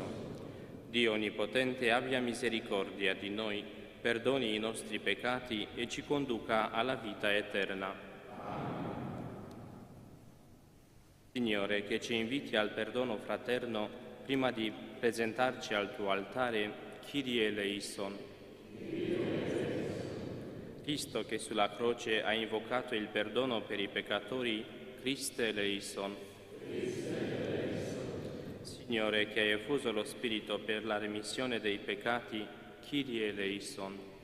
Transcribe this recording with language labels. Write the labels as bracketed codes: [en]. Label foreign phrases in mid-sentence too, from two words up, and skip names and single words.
[it] Dio Onnipotente abbia misericordia di noi, perdoni i nostri peccati e ci conduca alla vita eterna. Signore, che ci inviti al perdono fraterno prima di presentarci al tuo altare, [el] Κύριε ἐλέησον. [it] Cristo che sulla croce ha invocato il perdono per i peccatori, [el] Χριστὲ ἐλέησον. [it] Signore che hai effuso lo Spirito per la remissione dei peccati, [el] Κύριε ἐλέησον.